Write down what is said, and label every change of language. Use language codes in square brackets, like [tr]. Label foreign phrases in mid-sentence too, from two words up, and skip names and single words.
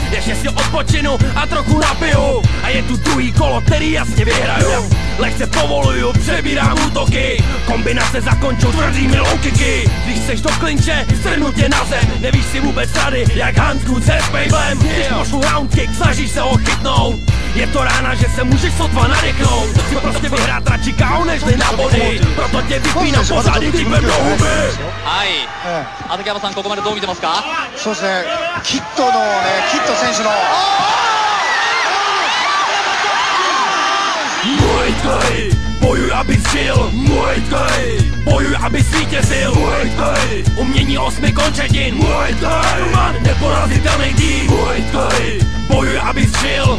[cs] Ještě si odpočinu a trochu napiju. A je tu druhý kolo, který jasně vyhraju. Lehce povoluju, přebírám útoky. Kombinace zakončou tvrdými [en] low kicky. [cs] Když seš do klinče, strhnu tě na zem. Nevíš si vůbec rady, jak Hansku se spejblem. Když pošlu [en] round kick, [cs] snažíš se ho chytnout. Je to rána, že se můžeš sotva nadechnout. Chci prostě vyhrát radši KO nežli na body. Proto tě vypínám pořád i típem do huby. [ja] はい、畠山さん、ここまでどう見てますか？そうですね、キットのね、キット選手の [cs] Muay Thai, bojuj, abys žil. Muay Thai, bojuj, abys vítězil. Muay Thai, umění 8 končetin. Muay Thai, neporazitelný tým. Muay Thai, bojuj, abys žil.